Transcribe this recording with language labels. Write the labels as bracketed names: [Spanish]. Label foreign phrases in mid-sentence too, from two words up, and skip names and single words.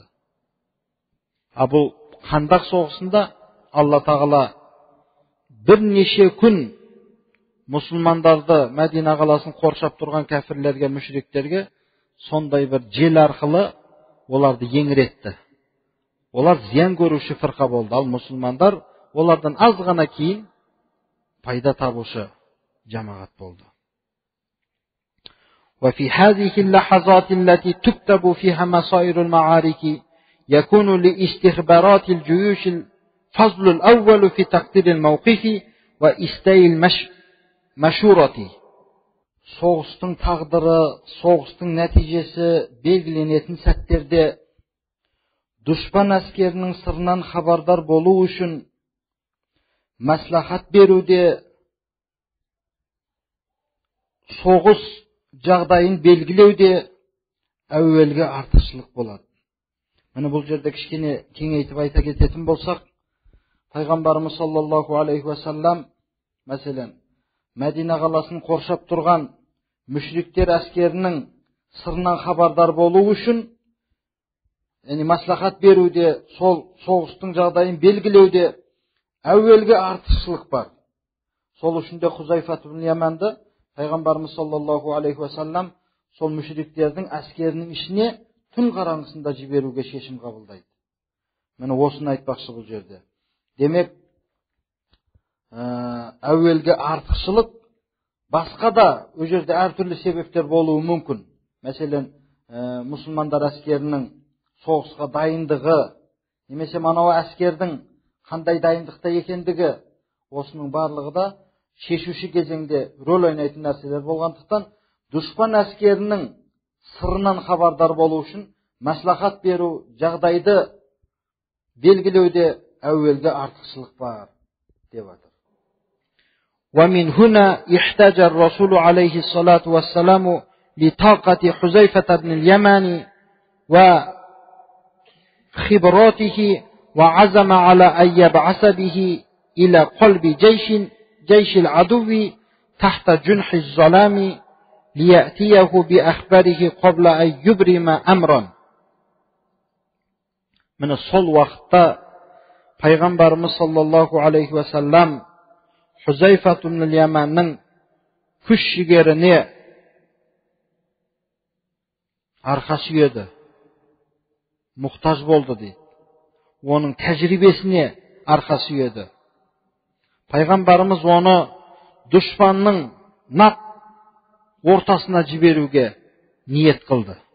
[Kazakh] Бұл хандақ соғысында Алла Тағала бірнеше күн мұсылмандарды, Мәдина қаласын қоршап тұрған кәфірлерге, мүшриктерге сондай бір жел арқылы оларды еңіретті. Олар зиян көруші фырқа болды. Ал мұсылмандар олардан аз ғана кейін пайда табушы жамағат болды. [Arabic] وفي هذه اللحظات التي تكتب فيها مصائر المعارك يكون لاستخبارات الجيوش الفصل الأول في تقدير الموقف وإستاء المشورة. [Kazakh] Соғыстың тағдыры, соғыстың нәтижесі белгіленетін сәттерде дұшпан әскерінің сырынан хабардар болу үшін мәслихат беруде, соғыс жағдайын белгілеуде әуелгі артықшылық болады. Міне бұл жерде кішкене кеңейтіп айта кететін болсақ, пайғамбарымыз [Arabic] صلى الله عليه وسلم, [Kazakh] мәселен, Мәдина қаласын қоршап тұрған мүшриктер әскерінің сырынан хабардар болу үшін, мәслихат беруде, сол соғыстың жағдайын белгілеуде әуелгі артықшылық бар. Сол үшін де Хузайфа ибн Яманды пайғамбарымыз [Arabic] صلى الله عليه وسلم [Kazakh] сол мүшриктердің әскерінің ішіне түн қараңғысында жіберуге шешім қабылдайды. Міне осыны айтпақшы бұл жерде. Демек, әуелгі артықшылық басқа да ол жерде әртүрлі себептер болуы мүмкін. Мәселен, мұсылмандар әскерінің соғысқа дайындығы, немесе манау әскердің қандай дайындықта екендігі, осының барлығы да шешуші кезеңде рөл ойнайтын нәрселер болғандықтан, дұшпан әскерінің сырынан хабардар болу үшін мәслихат беру, жағдайды белгілеуде әуелгі артықшылық бар деп жатыр. [Arabic] ومن هنا احتاج الرسول عليه الصلاة والسلام لطاقة حذيفة بن اليمان وخبراته وعزم على أن يبعث به إلى قلب جيش العدو تحت جنح الظلام ليأتيه بأخباره قبل أن يبرم أمرا. [Kazakh] من сол уақытта пайғамбарымыз [Arabic] صلى الله عليه وسلم [Kazakh] Хузайфа ибн Яманның күш жігеріне арқа сүйеді, мұқтаж болды дейді. Оның тәжірибесіне арқа сүйеді. Пайғамбарымыз оны дұшпанның нақ ортасына жіберуге ниет қылды.